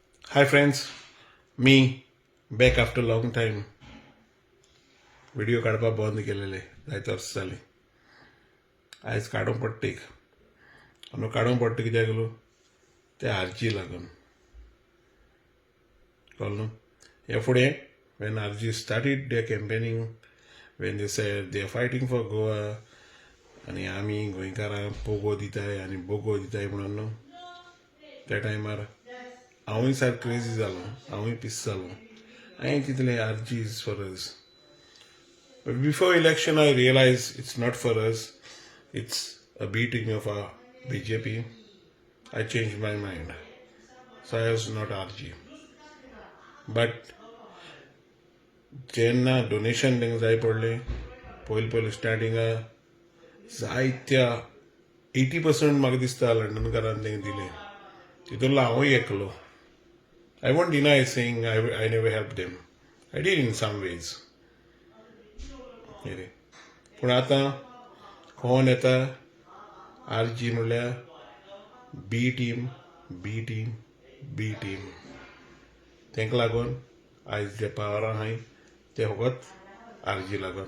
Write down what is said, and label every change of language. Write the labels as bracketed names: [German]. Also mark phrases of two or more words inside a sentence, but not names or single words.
[English] Hi friends, me back after long time. [Konkani] व्हिडिओ काढपाक बंद केलेले जायते वर्स जाली. आयज काडूंक पडटा एक. आनी काडूंक पडटा कित्याक लागून ते आरजी लागून. कळ्ळें न्हू? हे फुडें [English] when RG started their campaigning, when they said they are fighting for Goa, [Konkani] आनी आमी गोंयकारां पोगो दिताय आनी बोगो दिताय म्हणून न्हू, त्या टायमार हांवूय सारको क्रेजी जालो, हांवूय पिस जालो. हांवें चिंतलें RG [English] is for us. But before election I realized it's not for us, it's a beating of our BJP. I changed my mind. So I was not RG. [Konkani] But जेन्ना डोनेशन तांकां जाय पडलें, पयलीं स्टार्टिंगा जायत्या 80% म्हाका दिसता लंडनकारान तांकां दिलें. तितूंतलो हांवूय एकलो. [English] I won't deny saying I never helped them. I did in some ways. [Konkani] पूण आतां कोण येता RG म्हणल्यार बी टीम तांकां लागून आयज जे पावरां आहाय ते फकत RG लागून.